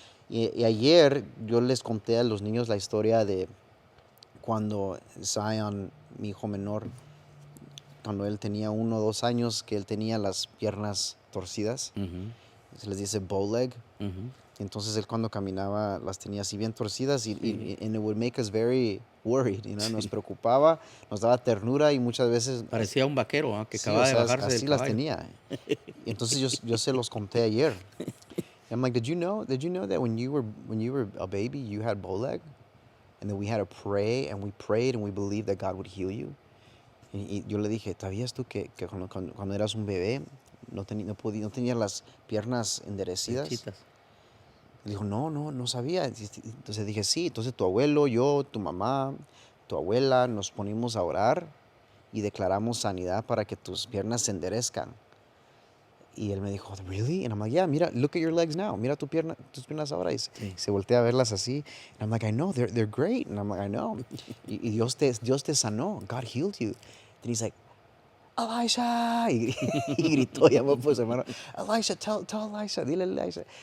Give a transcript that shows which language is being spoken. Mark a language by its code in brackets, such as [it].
[es] Y ayer yo les conté a los niños la historia de cuando Zion, mi hijo menor, cuando él tenía 1 o 2 años, que él tenía las piernas torcidas, Ujú, se les dice bow leg. ujú. Entonces él cuando caminaba las tenía así bien torcidas Sí, [en] and it would make us very worried, [es] nos sí. preocupaba, nos daba ternura y muchas veces, Parecía un vaquero, que sí, o acaba de sea, bajarse del así las caballo. tenía. Y entonces yo se los conté ayer. [en] I'm like, did you know that when you were a baby, you had bow leg? And that we had to pray and we prayed and we believed that God would heal you? [es] Y yo le dije, ¿sabías tú que cuando eras un bebé no tenías las piernas enderecidas? Derechitas. Dijo, no, no, no sabía. Entonces dije, sí, entonces tu abuelo, yo, tu mamá, tu abuela, nos ponimos a orar y declaramos sanidad para que tus piernas se enderezcan. Y él me dijo, [en] really? And I'm like, yeah, [es] mira, [en] look at your legs now. [es] Mira tus piernas ahora. Y Sí. se voltea a verlas así. [en] And I'm like, I know, they're great. And I'm like, I know. [es] Y Dios te sanó. [en] God healed you. Then he's like, Elisha. [es] Y gritó, llamó por su hermano. Elisha, [en] tell Elisha, [es] dile a Elisha.